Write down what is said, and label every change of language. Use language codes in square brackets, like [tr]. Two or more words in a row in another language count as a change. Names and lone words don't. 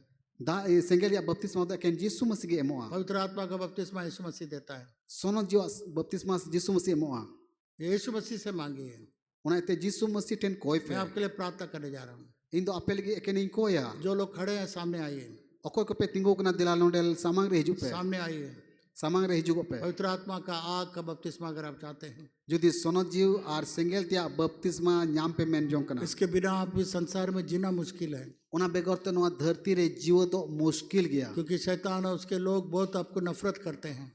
[sat] दा सेंगेल या बपतिस्मा दा केन यीशु मसीह के एमोआ [hi] पवित्र आत्मा का बपतिस्मा यीशु मसीह देता है। [sat] सोनो जीव बपतिस्मा यीशु मसीह एमोआ [hi] ये यीशु मसीह से मांगिए। [sat] उना ते यीशु मसीह टेन कोय [hi] मैं [sat] पे [hi] आपके लिए प्रार्थना करने जा रहा हूँ। [sat] इन दो आपे लगी एकेन इन कोया [hi] जो लोग खड़े हैं सामने आइए, [sat] ओकोय को पे तिंगु कना दिला लोंडेल सामांग रे हिजु पे [hi] सामने आइए। [sat] सामांग रे हिजु को पे [hi] पवित्र आत्मा का आग का बपतिस्मा अगर आप चाहते हैं, [sat] जुदी सोनो जीव और सेंगेल त्या बपतिस्मा नाम पे मेन जो कना [hi] इसके बिना आप इस संसार में जीना मुश्किल है, [sat] उना बेगर तो नोआ धरती रे जीव दो मुश्किल गया [hi] क्योंकि शैतान और उसके लोग बहुत आपको नफरत करते हैं।